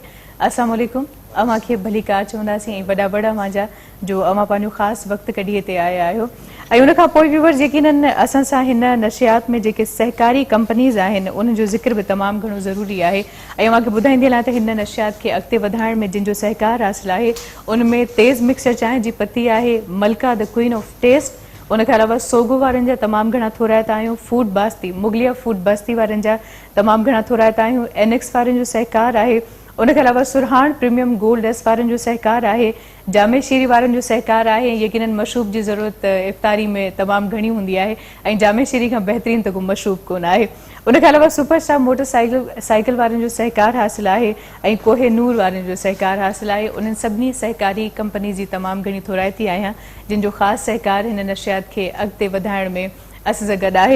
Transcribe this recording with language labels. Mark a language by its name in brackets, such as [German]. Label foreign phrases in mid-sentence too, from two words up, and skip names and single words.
[Sindhi] अस्सलाम वालेकुम अव्हांखे भलीकार चवंदासीं ऐं वॾा वॾा मुंहिंजा जो अव्हां पंहिंजो ख़ासि वक़्तु कढी हिते आया आहियो ऐं उन खां पोइ व्यूवर्स यकीनन असां सां हिन नशियात में जेके सहकारी कंपनीज़ आहिनि उन जो ज़िक्र बि तमामु घणो ज़रूरी आहे ऐं मूंखे ॿुधाईंदी हलां त हिन नशियात खे अॻिते वधाइण में जिन जो सहकार हासिलु आहे उन में तेज़ मिक्सर चांहि जी पती आहे मलका द क्वीन ऑफ टेस्ट उन खां अलावा सोगो वारनि जा तमामु घणा थोराइता आहियूं फूड बास्ती मुगलिया फूड बस्ती वारनि जा तमामु घणा थोराइता आहियूं NX वारनि जो सहकार आहे उन खां अलावा सुरहान प्रीमियम गोल्ड एस वारनि जो सहकार आहे जामे शीरी वारनि जो सहकार आहे यकीनन मशरूब जी ज़रूरत इफ़्तारी में तमामु घणी हूंदी आहे ऐं जामे शीरी खां बहितरीन त को मशरूब कोन आहे उन खां अलावा सुपर स्टार मोटर साइकिल वारनि जो सहकार हासिलु आहे ऐं कोहे नूर वारनि जो सहकार हासिलु आहे उन्हनि सभिनी सहकारी कंपनी जी तमामु घणी थोराइती आहियां जिन जो ख़ासि सहकार हिन नशियात खे अॻिते वधाइण में असां सां गॾु आहे।